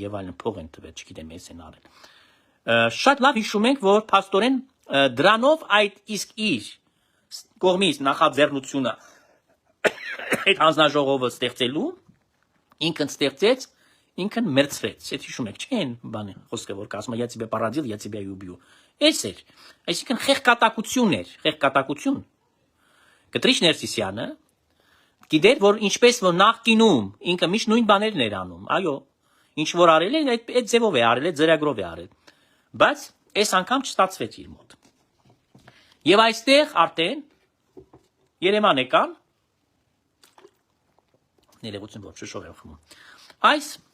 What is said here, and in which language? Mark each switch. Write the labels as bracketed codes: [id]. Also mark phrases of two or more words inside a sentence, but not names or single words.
[hy] եւ այլն, փող են տվել, չգիտեմ, ես են արել։ Շատ լավ հիշում ենք, որ փաստորեն դրանով այդ իսկ իր կողմից նախաձեռնությունը այդ հանձնաժողովը ստեղծելու ինքն ստեղծեց, ինքն մերձվեց։ Այդ հիշում եք, չէ՞, բանը խոսքը որ ասում է, [ru] я тебе породил, я тебя и убью։ [hy] Էս էր, այսինքն խեղկատակություն էր, խեղկատակություն։ Կտրիշ Ներսիսյանը գիտեր, որ ինչպես որ նախկինում ինքը միշտ նույն բաներն էր անում, այո, ինչ որ արել է, այդ ձևով է արել, այդ ծրագրով է արել։ Բայց այս անգամ չստացվեց իր մոտ։ Եվ այստեղ արդեն Երևան եկան, ներողություն, որ շշով եմ խմում, այս